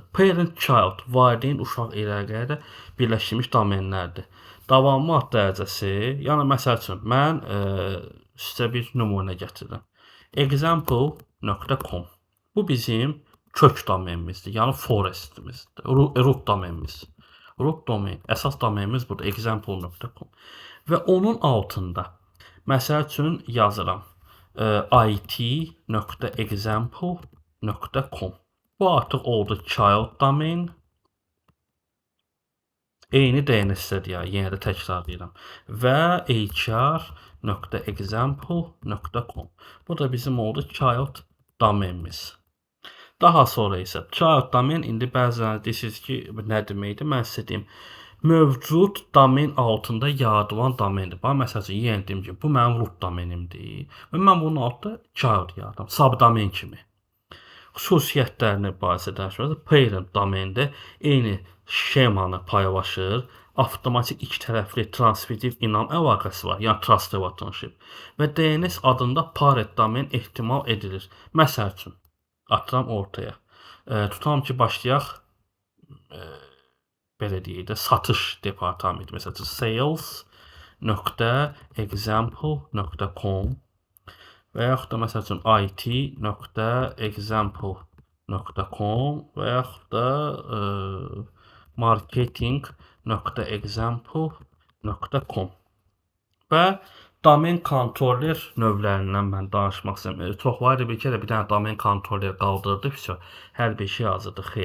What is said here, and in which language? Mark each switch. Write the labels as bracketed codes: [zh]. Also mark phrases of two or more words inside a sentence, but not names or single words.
[az] Parent-child, valideyn uşaq əlaqədə birləşmiş domenlərdir. Davamlılıq dərəcəsi, yəni məsəl üçün mən sizə bir nümunə gətirirəm. Example.com. Bu bizim kök domenimizdir, yəni forestimizdir, root domenimiz. [en] Root domain, [az] əsas domenimiz budur, example.com. Və onun altında məsəl üçün yazıram it.example.com. Bu artıq oldu [en] child domain. [az] Eyni DNS-dədir ya, yenə də təkrarlayıram. Və hr.example.com. Bu da bizim oldu child domenimiz. Daha sonra isə [en] child domain [az] indi bəzən deyirsiniz ki, nə deməkdir? Mən sizə deyim. Mövcud domen altında yaradılan domendir. Bax, məsəl üçün, yenə deyim ki, bu mənim root domenimdir və mən bunun altında child yaradım, subdomen kimi. Xüsusiyyətlərini barədə danışırıq. Parent domendə eyni şemanı paylaşır. Avtomatik iki tərəfli transmissiv inam əlaqəsi var, yəni [en] trust relationship. [az] Və DNS adında parent domen ehtimal edilir. Məsəl üçün, atıram ortaya. Tutalım ki, başlayaq belə deyək də satış departamenti. Məsəl üçün sales.example.com və yaxud da məsəl üçün it.example.com və yaxud da marketing.example.com və domen kontroller növlərindən mən danışmaq istəyirəm. Çoxları bir kərə bir dənə domen kontroller qaldırdı, hər bir şey yazırdı, xeyr.